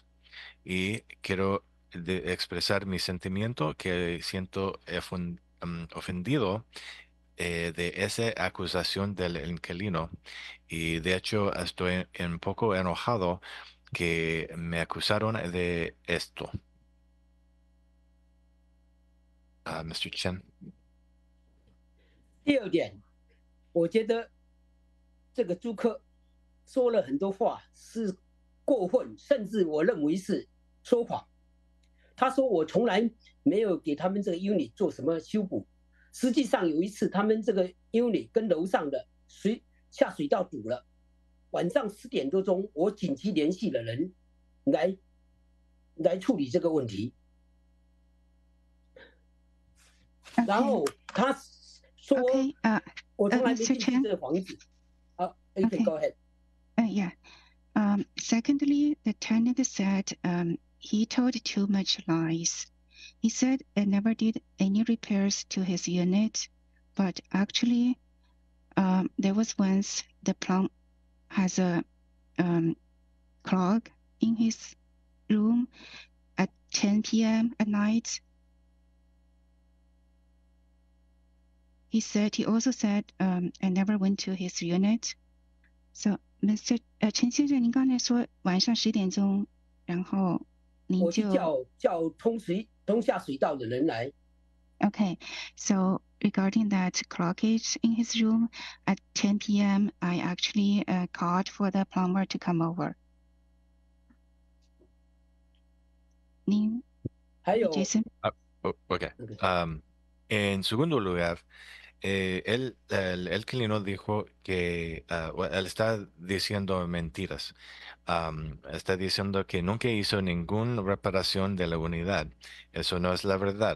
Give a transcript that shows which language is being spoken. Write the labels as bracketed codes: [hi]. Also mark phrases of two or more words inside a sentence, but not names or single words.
[es] Y quiero expresar mi sentimiento que siento ofendido de esa acusación del inquilino. Y de hecho estoy un poco enojado que me acusaron de esto. [en] Mr. Chen. [zh] 第二点，我觉得这个租客说了很多话是过分，甚至我认为是说谎。他说我从来没有给他们这个 unit 做什么修补，实际上有一次他们这个 unit 跟楼上的下水道堵了，晚上10点多钟，我紧急联系了人来处理这个问题。然后他说我从来没进去这个房子。 [en] You can go ahead. Yeah. Secondly, the tenant said he told too much lies. He said I never did any repairs to his unit, but actually, there was once the plumber has a clog in his room at 10 p.m. at night. He also said I never went to his unit. So, Mr. [zh] 陈先生，您刚才说晚上10点钟，然后您就叫通下水道的人来。 Okay, so regarding that cloggage in his room at 10 p.m., I actually called for the plumber to come over. 您还有 Jason. [en] Okay. [es] En segundo lugar, el inquilino dijo que él está diciendo mentiras. Está diciendo que nunca hizo ninguna reparación de la unidad. Eso no es la verdad.